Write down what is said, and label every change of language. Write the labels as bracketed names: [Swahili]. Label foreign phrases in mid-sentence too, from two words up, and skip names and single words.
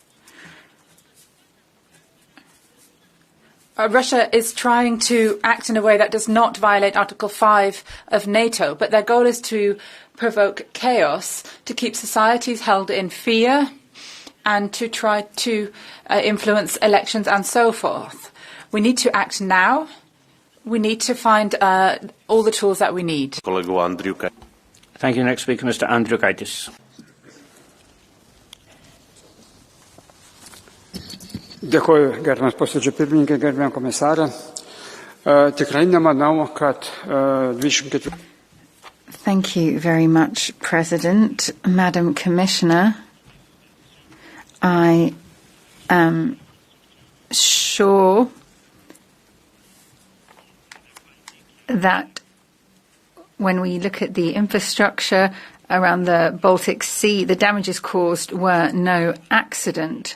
[English] Russia is trying to act in a way that does not violate Article 5 of NATO, but their goal is to provoke chaos, to keep societies held in fear, and to try to influence elections and so forth. We need to act now. We need to find all the tools that we need. Thank you. Next speaker, Mr. Andriukaitis. [Lithuanian] Dėkoju, gerbiamas posėdžio pirmininkai, gerbiamą komisarę. Tikrai nemanau, kad 24. [English] Thank you very much, President. Madam Commissioner, I am sure that when we look at the infrastructure around the Baltic Sea, the damages caused were no accident.